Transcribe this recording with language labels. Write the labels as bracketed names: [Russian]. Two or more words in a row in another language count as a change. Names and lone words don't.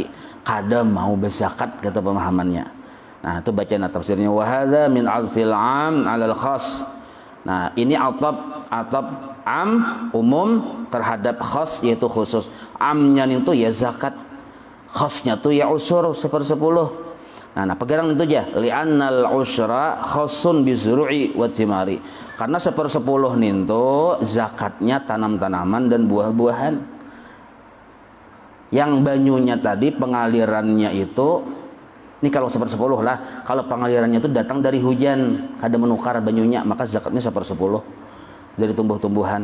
[Banjar] Kada mau berzakat kata pemahamannya. Nah, itu bacaan tafsirnya [Arabic] wa hadza min alfil am 'alal khas. [Indonesian] Nah, ini atap am umum terhadap khas, yaitu khusus. Amnya itu ya zakat, khasnya itu ya usur 1/10. Nah, pegang itu aja. [Arabic] Li'annal usra khasun bizru'i wa thimari. [Indonesian] Karena 1/10 itu zakatnya tanam-tanaman dan buah-buahan. [Banjar] Yang banyunya tadi pengalirannya itu, ini kalau 1/10 lah. Kalau pengalirannya itu datang dari hujan, kada menukar banyunya, maka zakatnya 1/10 dari tumbuh-tumbuhan.